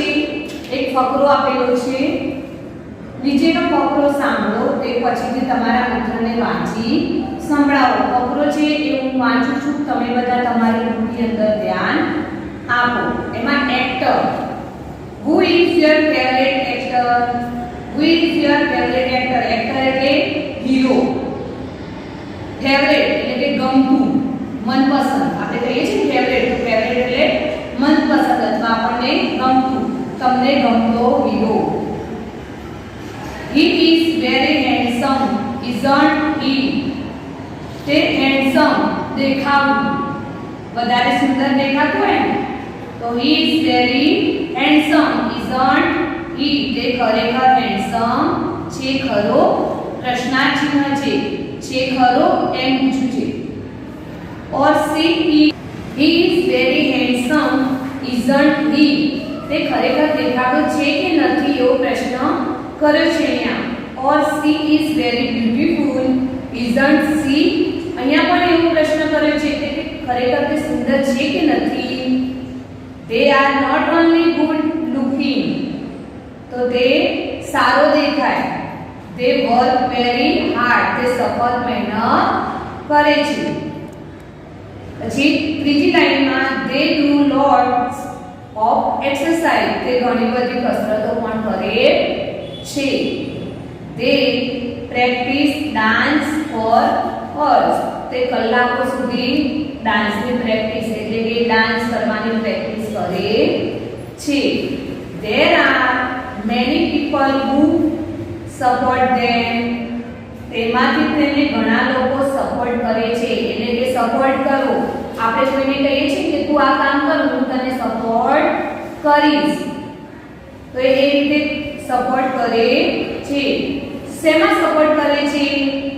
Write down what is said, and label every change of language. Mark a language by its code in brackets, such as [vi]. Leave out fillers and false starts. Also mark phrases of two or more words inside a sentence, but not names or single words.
[gu] એક ફકરો આપેલો છે. નીચેનો ફકરો સાંભળો, તે પછીથી તમારા મિત્રને વાંચી સંભળાવો. ફકરો છે એ હું વાંચું છું, તમે બધા તમારી બુકની અંદર ધ્યાન આપો. એમાં એક્ટર. [en] Who is your favorite actor? Who is your favorite actor? [gu] એક્ટર એટલે હીરો. ફેવરેટ એટલે કે ગમતું, મનપસંદ. આપણે કહીએ છીએ ફેવરેટ. તો ફેવરેટ એટલે મનપસંદ અથવા આપણને ગમતું, તમને ગમતો હીરો. [en] He is very handsome, isn't he? [gu] તે handsome દેખાવું, વધારે સુંદર દેખાતું હોય ને, તો [en] he is very handsome, isn't he? [gu] તે ખરેખર handsome છે ખરો? પ્રશ્નાર્થ ચિહ્ન છે ખરો એમ પૂછ્યું છે. [en] or he is very handsome, isn't he? [gu] તે ખરેખર દેખાતો છે કે નથી એવો પ્રશ્ન કર્યો છે અહીંયા. [en] or she is very beautiful, isn't she? [gu] અહીંયા પણ એવો પ્રશ્ન કર્યો છે કે ખરેખર તે સુંદર છે કે નથી. [en] they are not only good looking, [gu] તો તે સારો દેખાય. [en] they work very hard, [gu] તે સખત મહેનત કરે છે. પછી ત્રીજી લાઈનમાં [en] they do lots of exercise, [gu] તે ઘણી બધી કસરતો પણ કરે છે. [en] they practice dance for hours, [gu] તે કલાકો સુધી ડાન્સની પ્રેક્ટિસ એટલે કે ડાન્સ કરવાની પ્રેક્ટિસ કરે છે. [en] there are many people who support them, [gu] તેમાંથી તેને ઘણા લોકો સપોર્ટ કરે છે. એટલે કે સપોર્ટ કરો, આપણે કોઈને કહીએ છીએ કે તું આ કામ કર, હું તને સપોર્ટ કરીશ, તો એ રીતે સપોર્ટ કરે છે. શેમાં સપોર્ટ કરે છે?